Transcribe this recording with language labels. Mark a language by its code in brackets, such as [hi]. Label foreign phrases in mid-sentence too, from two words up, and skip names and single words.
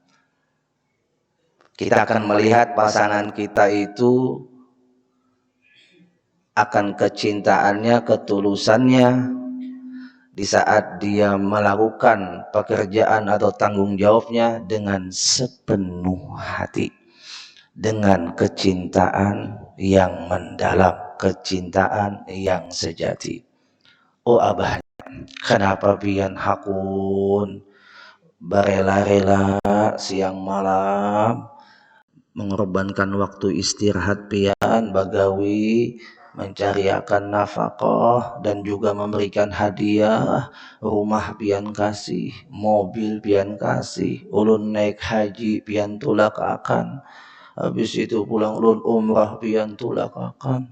[id] Kita akan melihat pasangan kita itu akan kecintaannya, ketulusannya di saat dia melakukan pekerjaan atau tanggung jawabnya dengan sepenuh hati, dengan kecintaan yang mendalam, kecintaan yang sejati. [bjn] Oh abah, kenapa pian hakun berela-rela siang malam mengorbankan waktu istirahat pian bagawi mencari akan nafkah dan juga memberikan hadiah, rumah pian kasih, mobil pian kasih, ulun naik haji pian tulak akan, habis itu pulang ulun umrah pian tulak akan.